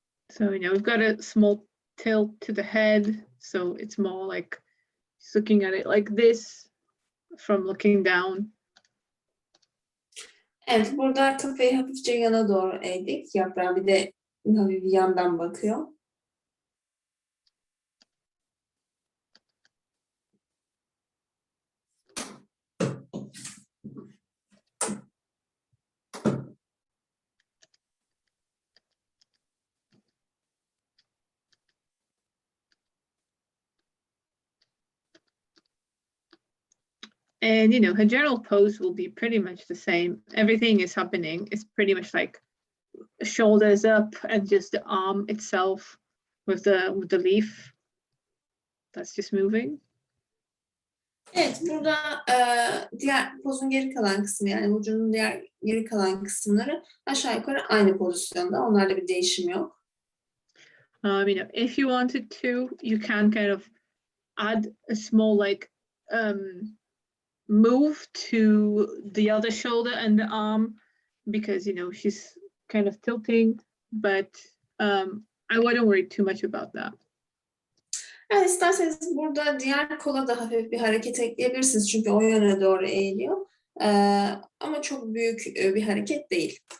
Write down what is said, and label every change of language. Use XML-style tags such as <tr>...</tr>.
<en>So, we've got a small tilt to the head, so it's more like just looking at it like this from looking down.</en> <tr>Evet, burada kafayı hafifçe yana doğru eğdik. Yaprağa bir de hafif yandan bakıyor.</tr> <en>And, her general pose will be pretty much the same. Everything is happening. It's pretty much like shoulders up and just the arm itself with the leaf. That's just moving.</en> <tr>Evet, burada diğer pozun geri kalan kısmı yani vücudun diğer geri kalan kısımları aşağı yukarı aynı pozisyonda. Onlarda bir değişim yok.</tr> <en>If you wanted to, you can kind of add a small move to the other shoulder and the arm because she's kind of tilting, but I wouldn't worry too much about that.</en> <tr>Yani isterseniz burada diğer kola da hafif bir hareket ekleyebilirsiniz çünkü o yöne doğru eğiliyor. Ama çok büyük bir hareket değil.</tr>